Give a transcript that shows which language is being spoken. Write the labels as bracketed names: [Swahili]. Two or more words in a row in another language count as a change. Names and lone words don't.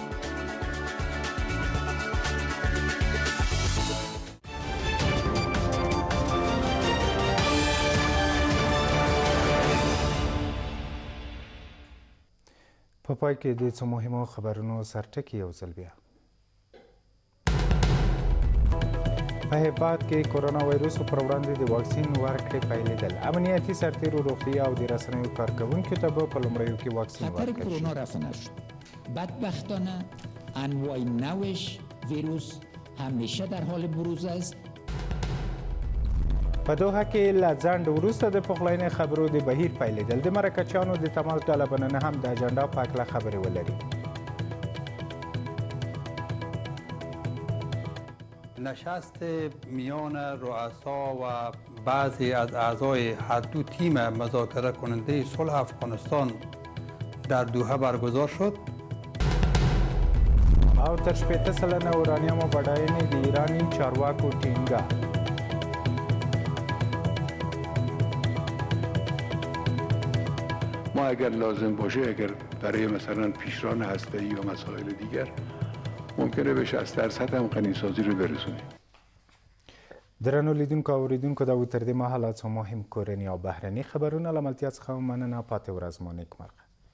[Pashto] په پای کې د څو مهمو خبرونو سرټکی یو ځل بیا. په هیواد کې کرونا وایروس پر وړاندې د واکسین ورکړې پیلېدل. امنیتي سرتیرو روغتیا او د رسنیو کارکوونکو ته به په لومړیو کې واکسین ورکړل شي. [Persian] کرونا رفع نشد. بدبختانه انواع نوش ویروس همیشه در حال بروز است. [Pashto] په دوحه کې له ځنډ وروسته د پخلاینې خبرو د بهیر پیلېدل. د مرکچیانو د تماس ډله به نن هم د اجنډا په هکله خبرې ولري. [Persian] نشست میان رؤسا و بعضی از اعضای هر دو تیم مذاکره کننده صلح افغانستان در دوحه برگزار شد. [Pashto] او تر 80 سلنه اورانیوم بډاینې د ایرانی چارواکو ټینګه. [Persian] ما اگر لازم باشه اگر برای مثلا پیشران هسته‌ای یا مسائل دیگر ممکنه به 60% هم غنیسازی رو برسونیم. [Pashto] درنو لیدونکو او اوریدونکو دا و تر دې مهاله څو مهم کورني او بهرني خبرونه له ملتیا څخه مننه. پاتې ورځ مو نیکمرغه.